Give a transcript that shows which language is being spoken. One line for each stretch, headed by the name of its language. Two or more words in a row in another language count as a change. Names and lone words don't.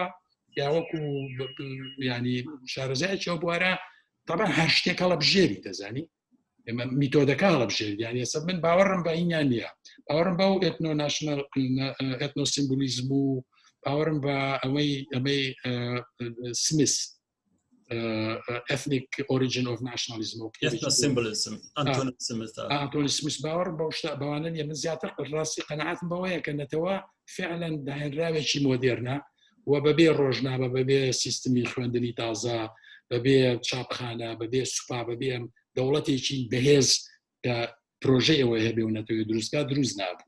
Central Kurdish: یا وەکو ینی شارەزایەکیەوە بوارە طبعا هەر شتێک هەڵە بژێری دەزانی، ئێمە میتۆدەکە هەڵە بژێری، یانی ئێستا من باوەڕم بە ئینیان نییە، باوەڕم بەو ئێتنۆسیمبولیزم و باوەڕم بە ئەمەی سمیث
English: ethnic origin of nationalism
Central Kurdish: ئەنتۆنی سمیث باوەڕم بەو شتە بەوانە نیە. من زیاتر ڕاستی قەنەعەتم بەوەیە کە نەتەوە فعلا داهێنراوێکی مۆدێرنە و بەبێ ڕۆژنامە، بەبێ سیستمی خوێندنی تازە، بەبێ چاپخانە، بەبێ سوپا، بەبێ دەوڵەتێکی بەهێز کە پرۆژەی ئەوە هەبێ و نەتەوەی دروستکە دروست نابوو.